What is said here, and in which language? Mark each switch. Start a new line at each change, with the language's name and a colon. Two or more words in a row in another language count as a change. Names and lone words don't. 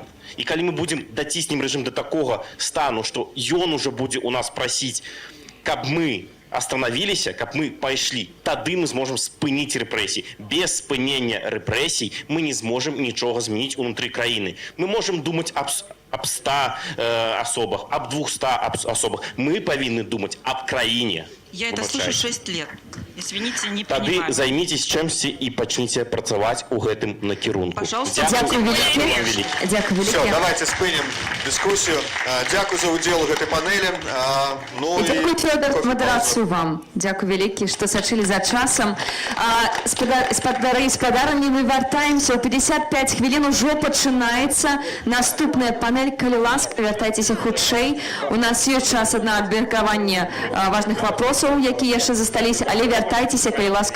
Belarusian: І калі мы будзем даціснем рэжым да такога стану, што ён ужо будзе у нас прасіць, каб мы остановиліся, каб мы пайшлі, тады мы зможам спыніць рэпрэсіі. Без спынення рэпрэсій мы не зможам нічога змяніць унутры краіны. Мы можам думаць об 100 особах, об 200 особах. Мы павінны думаць аб краіне.
Russian: Я это слышу 6 лет. Извините, не
Belarusian: Тады
Russian: понимаю.
Belarusian: займитесь чымсьці і пачніце працаваць у гэтым накірунку.
Russian: Пожалуйста,
Ukrainian: Дякую велике. Дякую Все, велике.
Belarusian: давайте спынем дискуссию.
Ukrainian: Дякую за удел
Belarusian: у гэтай панелі.
Ukrainian: Ну, І дякую, Фёдор, модерацию вам. Дякую велике,
Belarusian: что сачылі за часом. Спадары і спадарні, мы вяртаемся. У 55 хвилин уже пачынаецца наступная панель. Калі ласка, вяртайцеся хутчэй. У нас ёсць час на абмеркаванне важных вопросаў, якія яшчэ засталіся, але вяртайцеся, калі ласка.